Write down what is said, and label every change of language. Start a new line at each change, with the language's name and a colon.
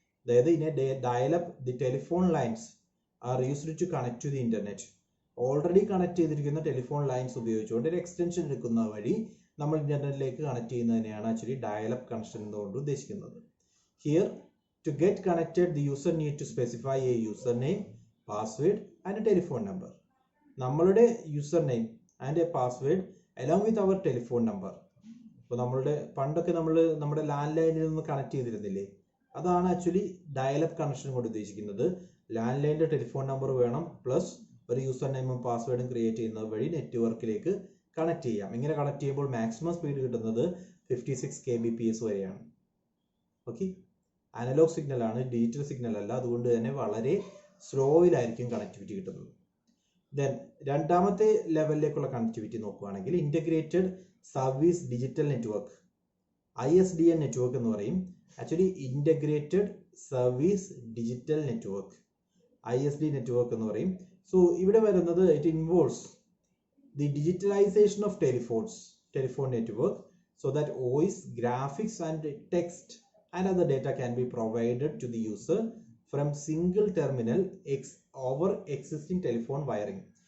English: അതായത് in dial up the telephone lines are used to connect to the internet.
Malayalam: Already connect ചെയ്തിരിക്കുന്ന telephone lines ഉപയോഗിച്ചുകൊണ്ട് ഒരു extension എടുക്കുന്ന വഴി നമ്മൾ ഇന്റർനെറ്റിലേക്ക് കണക്ട് ചെയ്യുന്നതിനെയാണ് ആക്ച്വലി ഡയൽ-അപ്പ് കണക്ഷൻ എന്നുകൊണ്ട് ഉദ്ദേശിക്കുന്നത്.
English: Here to get connected the user need to specify a user name, password and a telephone number. നമ്മളുടെ user name and a password along with our telephone number.
Malayalam: ഇപ്പോൾ പണ്ടൊക്കെ നമ്മൾ നമ്മുടെ land ലൈനിൽ നിന്ന് connect ചെയ്തിരുന്നില്ലേ, അതാണ് ആക്ച്വലി ഡയൽ-അപ്പ് കണക്ഷൻ കൊണ്ട് ഉദ്ദേശിക്കുന്നത്. ലാൻഡ് ലൈനിന്റെ ടെലിഫോൺ നമ്പർ വേണം, പ്ലസ് ഒരു യൂസർ നെയിമും പാസ്വേഡും ക്രിയേറ്റ് ചെയ്യുന്നത് വഴി നെറ്റ്വർക്കിലേക്ക് കണക്ട് ചെയ്യാം. ഇങ്ങനെ കണക്ട് ചെയ്യുമ്പോൾ മാക്സിമം സ്പീഡ് കിട്ടുന്നത് 56 kbps വരെയാണ്. ഓക്കെ, അനലോഗ് സിഗ്നൽ ആണ്, ഡിജിറ്റൽ സിഗ്നൽ അല്ല. അതുകൊണ്ട് തന്നെ വളരെ സ്ലോയിലായിരിക്കും കണക്ടിവിറ്റി കിട്ടുന്നത്. ദെൻ രണ്ടാമത്തെ ലെവലിലേക്കുള്ള കണക്ടിവിറ്റി നോക്കുകയാണെങ്കിൽ integrated service digital network, ISDN network എന്ന് പറയും. Actually integrated service digital network, ISD network എന്ന് പറയും. സോ ഇവിടെ വരുന്നത്
English: It involves the digitalization of telephone network so that voice, graphics and text and other data can be provided to the user from single terminal over existing telephone wiring.